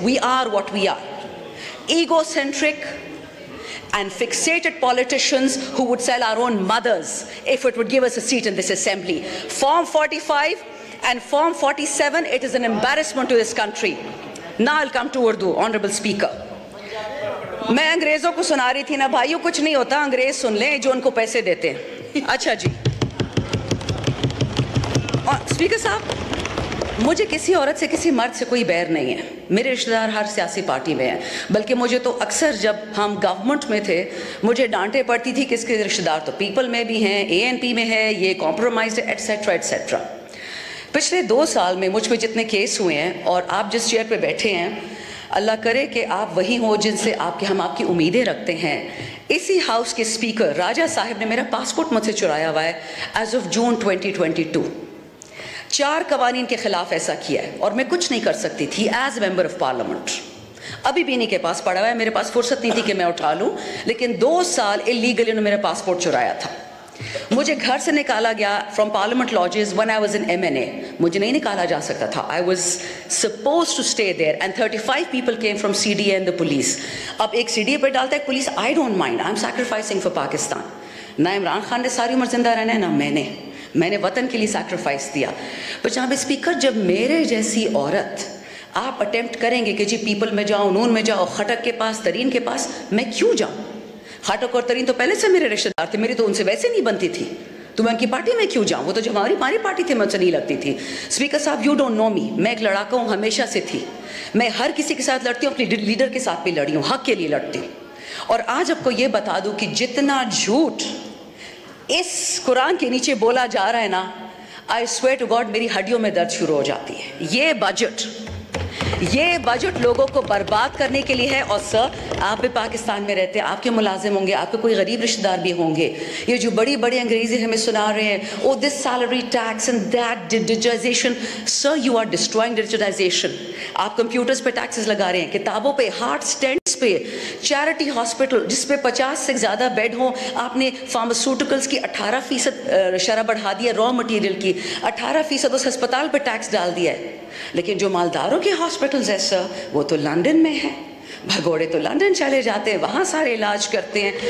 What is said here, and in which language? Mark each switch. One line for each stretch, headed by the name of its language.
English: We are what we are. Egocentric and fixated politicians who would sell our own mothers if it would give us a seat in this assembly. Form 45 And Form 47, it is an embarrassment to this country. Now I'll come to Urdu, Honorable Speaker.
Urdu: میں انگریزوں کو سنا رہی تھی نا بھائیوں, کچھ نہیں ہوتا, انگریز سن لیں جو ان کو پیسے دیتے ہیں. اچھا جی, اسپیکر صاحب, مجھے کسی عورت سے کسی مرد سے کوئی بیر نہیں ہے. میرے رشتہ دار ہر سیاسی پارٹی میں ہیں, بلکہ مجھے تو اکثر جب ہم گورنمنٹ میں تھے مجھے ڈانٹے پڑتی تھی کہ اس کے رشتہ دار تو پیپل میں بھی ہیں, ANP میں ہے, یہ کمپرومائزڈ ہے, ایٹسیٹرا ایٹسیٹرا. پچھلے 2 سال میں مجھ پہ جتنے کیس ہوئے ہیں, اور آپ جس چیئر پہ بیٹھے ہیں, اللہ کرے کہ آپ وہی ہوں جن سے ہم آپ کی امیدیں رکھتے ہیں. اسی ہاؤس کے اسپیکر راجہ صاحب نے میرا پاسپورٹ مجھ سے چرایا ہوا ہے
English: as of June
Urdu: 2022. 4 قوانین کے خلاف ایسا کیا ہے, اور میں کچھ نہیں کر سکتی تھی
English: As member of parliament.
Urdu: ابھی بھی انہیں کے پاس پڑا ہوا ہے, میرے پاس فرصت نہیں تھی کہ میں اٹھا لوں, لیکن 2 سال اللیگلی انہوں نے میرا پاسپورٹ چرایا تھا. مجھے گھر سے نکالا گیا from parliament lodges
English: when I was in MNA.
Urdu: مجھے نہیں نکالا جا سکتا تھا.
English: I was supposed to stay there and 35 people came from CDA and the police.
Urdu: اب ایک CDA پہ ڈالتا ہے police,
English: I don't mind, I'm sacrificing for Pakistan.
Urdu: نہ عمران خان نے ساری عمر زندہ رہنا ہے, نہ میں نے وطن کے لیے سیکریفائس دیا. پر جناب اسپیکر, جب میرے جیسی عورت آپ اٹیمپٹ کریں گے کہ جی پیپل میں جاؤ, نون میں جاؤ, خٹک کے پاس, ترین کے پاس, میں کیوں جاؤں؟ خاٹک اور ترین تو پہلے سے میرے رشتہ دار تھے, میری تو ان سے ویسے نہیں بنتی تھی, تو میں ان کی پارٹی میں کیوں جاؤں؟ وہ تو جو ہماری پارٹی تھی مجھ سے نہیں لگتی تھی. اسپیکر صاحب,
English: you don't know me,
Urdu: میں ایک لڑاکا ہوں, ہمیشہ سے تھی. میں ہر کسی کے ساتھ لڑتی ہوں, اپنی لیڈر کے ساتھ بھی لڑی ہوں, حق کے لیے لڑتی ہوں. اور آج آپ کو یہ بتا دوں کہ جتنا جھوٹ اس قرآن کے نیچے بولا جا رہا ہے نا,
English: I swear to God
Urdu: میری ہڈیوں میں درد شروع ہو جاتی ہے. یہ بجٹ لوگوں کو برباد کرنے کے لیے ہے. اور سر, آپ بھی پاکستان میں رہتے ہیں, آپ کے ملازم ہوں گے, آپ کے کوئی غریب رشتہ دار بھی ہوں گے. یہ جو بڑی انگریزی ہمیں سنا رہے ہیں,
English: oh this salary tax and that digitization, sir you are destroying digitization.
Urdu: آپ کمپیوٹرز پہ ٹیکسز لگا رہے ہیں, کتابوں پہ, ہارٹ سٹینٹس پہ, چیریٹی ہاسپٹل جس پہ 50 سے زیادہ بیڈ ہوں, آپ نے فارماسیوٹیکلز کی 18% شرح بڑھا دی ہے, را مٹیریل کی 18% اس ہسپتال پہ ٹیکس ڈال دیا ہے. لیکن جو مالداروں کے ہاسپٹلز ہیں سر, وہ تو لندن میں ہیں, بھگوڑے تو لندن چلے جاتے ہیں, وہاں سارے علاج کرتے ہیں.